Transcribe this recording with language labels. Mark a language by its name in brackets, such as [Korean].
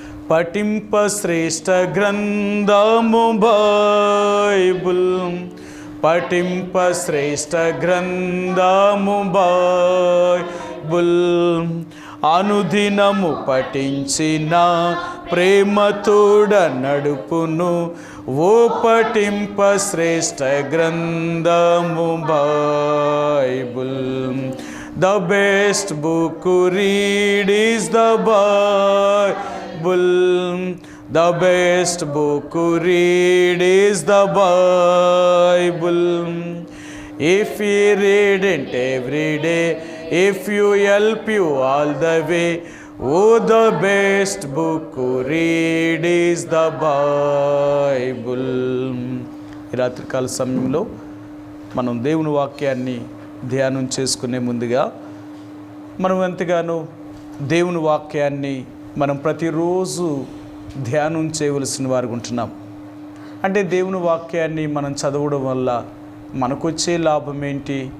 [Telugu] పఠింప శ్రేష్ఠ గ్రంథము బైబిల్, పఠింప శ్రేష్ఠ గ్రంథము బైబిల్, అనుదినము పఠించిన ప్రేమతోడ నడుపును ఓ పఠింప శ్రేష్ఠ గ్రంథము Bible. [English] The best book to read is the Bible. The best book to read is the Bible. If you read it every day, if you help you all the way, oh, the best book to read is the Bible. [Telugu] ఈ రాత్రికాల సమయంలో మనం దేవుని వాక్యాన్ని ధ్యానం చేసుకునే ముందుగా మనం ఎంతగానో దేవుని వాక్యాన్ని మనం ప్రతిరోజు ధ్యానం చేయవలసిన వారు ఉంటున్నాం. అంటే దేవుని వాక్యాన్ని మనం చదవడం వల్ల మనకొచ్చే లాభం ఏంటి?